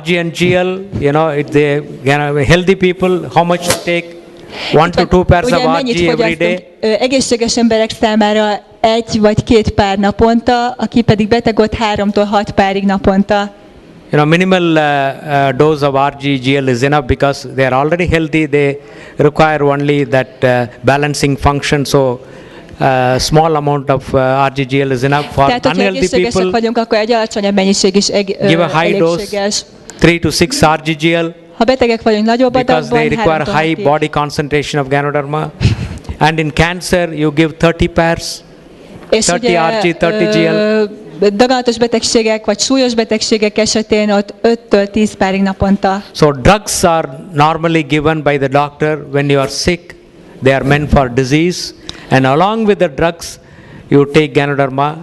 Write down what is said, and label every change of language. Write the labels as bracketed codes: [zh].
[en] RG and GL, healthy people, how much to take? 1 to 2 pairs of RG every day. [hu] Egészséges emberek számára 1 vagy 2 pár naponta, aki pedig beteg, ott 3-tól 6 párig naponta. [en] Minimal dose of RG/GL is enough because they are already healthy. They require only that balancing function. So small amount of RG/GL is enough for [hu] tehát, [en] unhealthy people. [hu] Vagyunk, akkor egy alacsonyabb mennyiség is [en] give a high dose, 3 to 6 RG/GL. [hu] Ha betegek vagyunk, nagyobb adagban, [en] because they require high body concentration of Ganoderma. And in cancer, you give 30 pairs, 30 RG, 30 GL. [hu] Daganatos betegségek vagy súlyos betegségek esetén ott 5-től 10 párig naponta. [en] So drugs are normally given by the doctor when you are sick. They are meant for disease, and along with the drugs you take Ganoderma.